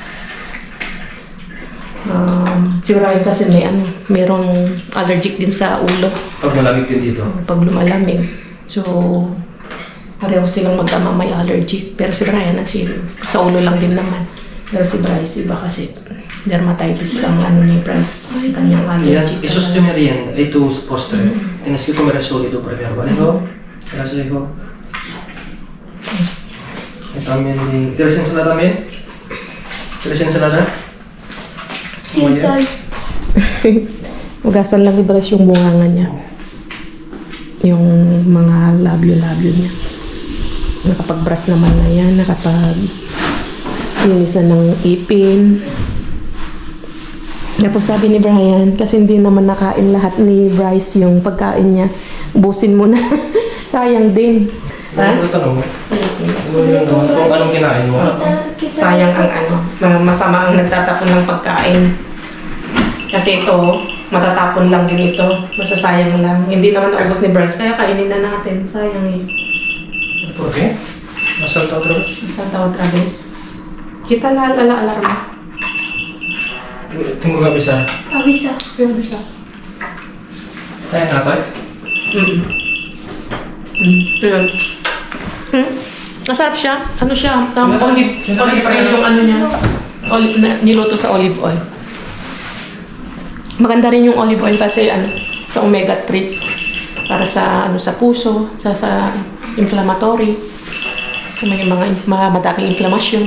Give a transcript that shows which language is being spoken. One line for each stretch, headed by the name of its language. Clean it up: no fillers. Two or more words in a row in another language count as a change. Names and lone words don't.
Filipino: Si Brian kasi merong allergic din sa ulo. Pag malamig din dito? Pag lumalamig. So, pareho silang mag-ama may allergic. Pero si Brian, sa ulo lang din naman. Pero si Bryce, iba kasi dermatitis ang ni Bryce. Kanyang allergic.
Spanish: Esos de merienda, itu postre. Tienes que comer eso dito primero, ¿vale? Gracias, hijo. También, ¿quieres ensalada también? ¿Quieres ensalada?
Filipino: Magasan lang i-brush yung bunganga niya. Yung mga labyo-labyo niya. Nakapag-brush naman na yan. Nakapag-linis na ng ipin. Tapos sabi ni Brian, kasi hindi naman nakain lahat ni Bryce yung pagkain niya. Ubusin mo na. Sayang din. Ha? Tanong mo? Kung anong kinain mo? Sayang ang masama ang nagtatapon ng pagkain. Kasi ito, matatapon lang din ito. Masasayang lang. Hindi naman naubos ni Bryce, kaya kainin na natin. Sayang eh.
Spanish: ¿Por qué? ¿Has saltado otra vez? Otra vez. Kita la alarma. Tengo que avisar. Avisa. Avisa.
Filipino: ¿Tayo na tayo? Yun. Masarap siya. Ano siya?
English: Olive oil
Filipino: yung niya. Olive na niluto sa
English: olive oil.
Filipino: Maganda rin yung
English: olive oil
Filipino: kasi sa omega-3 para sa sa puso, sa inflammatory, sa mga madaming inflamasyon.